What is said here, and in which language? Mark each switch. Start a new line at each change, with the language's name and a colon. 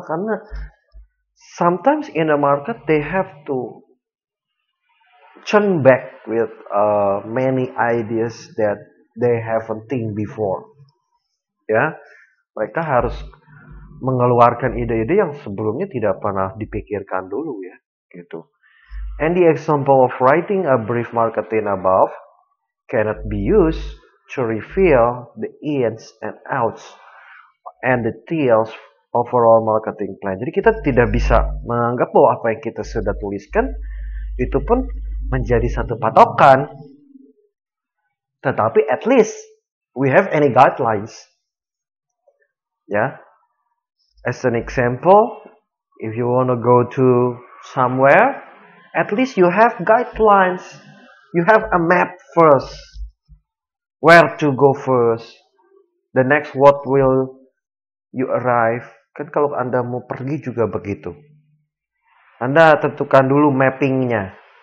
Indonesian: Karena
English: sometimes in the market they have to turn back with many ideas that they haven't think before.
Indonesian: Ya, mereka harus mengeluarkan ide-ide yang sebelumnya tidak pernah dipikirkan dulu, ya, gitu.
English: And the example of writing a brief marketing above cannot be used to reveal the ins and outs and details overall marketing plan.
Indonesian: Jadi kita tidak bisa menganggap bahwa apa yang kita sudah tuliskan itu pun menjadi satu patokan. Tetapi
English: at least we have any guidelines. Ya. As an example, if you want to go to somewhere, at least you have guidelines. You have a map first. Where to go first. The next what will you arrive.
Indonesian: Kan kalau Anda mau pergi juga begitu. Anda tentukan dulu mappingnya.